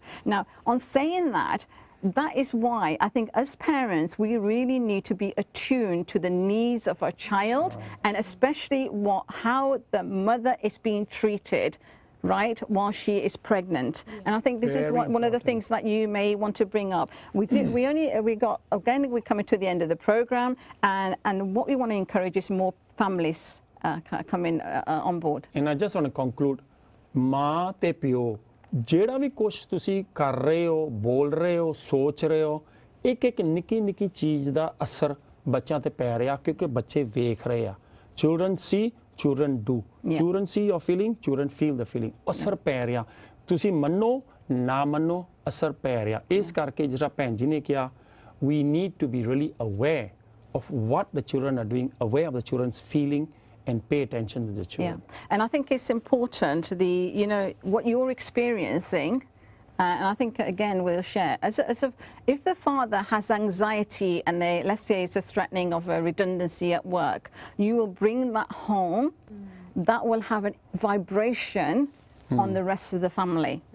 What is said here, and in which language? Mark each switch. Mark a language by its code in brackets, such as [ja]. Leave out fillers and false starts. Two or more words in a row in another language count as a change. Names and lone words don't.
[en] Now, on saying that is why I think as parents we really need to be attuned to the needs of our child, and especially how the mother is being treated, right, while she is pregnant. And I think this is one of the things that you may want to bring up. We're coming to the end of the program, and what we want to encourage is more families coming on board. And I just want to conclude, [pa] ਮਾਂ ਤੇ ਪਿਓ ਜਿਹੜਾ ਵੀ ਕੁਛ ਤੁਸੀਂ ਕਰ ਰਹੇ ਹੋ ਬੋਲ ਰਹੇ ਹੋ ਸੋਚ ਰਹੇ ਹੋ ਇੱਕ ਇੱਕ ਨਿੱਕੀ ਨਿੱਕੀ ਚੀਜ਼ ਦਾ ਅਸਰ ਬੱਚਿਆਂ ਤੇ ਪੈ ਰਿਹਾ ਕਿਉਂਕਿ ਬੱਚੇ ਵੇਖ ਰਹੇ ਆ [en] children see children do children see your feeling children feel the feeling [pa] ਅਸਰ ਪੈ ਰਿਹਾ ਤੁਸੀਂ ਮੰਨੋ ਨਾ ਮੰਨੋ ਅਸਰ ਪੈ ਰਿਹਾ ਇਸ ਕਰਕੇ ਜਿਹੜਾ ਭੈਣ ਜੀ ਨੇ ਕਿਹਾ [en] we need to be really aware of what the children are doing aware of the children's feeling and pay attention to the children. And I think it's important, you know, what you're experiencing, and I think, again, we'll share. If the father has anxiety and let's say it's a threatening of a redundancy at work, you will bring that home, that will have a vibration on the rest of the family.